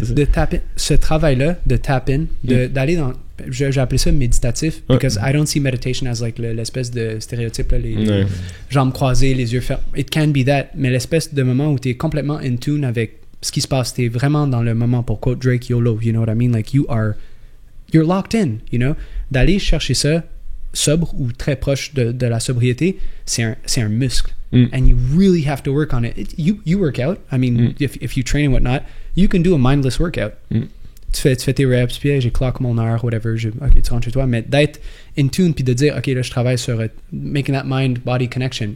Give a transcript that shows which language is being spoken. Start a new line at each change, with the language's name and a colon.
French: De taper, ce travail-là, de tap in, d'aller dans... J'ai appelé ça méditatif,
English: because I don't see meditation as like
French: l'espèce de stéréotype, là, les jambes croisées, les yeux fermés.
English: It can be that,
French: mais l'espèce de moment où t'es complètement in tune avec ce qui se passe, t'es vraiment dans le moment, pour quote Drake, YOLO,
English: you know what I mean? Like you're locked in, you know?
French: D'aller chercher ça sobre ou très proche de la sobriété, c'est un muscle.
English: And you really have to work on it. You work out. I mean, if you train and whatnot, you can do a mindless workout.
French: Tu fais tes reps, puis j'ai clock mon heure, whatever, ok, tu rentres chez toi, mais d'être in tune, puis de dire, ok, là, je travaille sur
English: making that mind-body connection.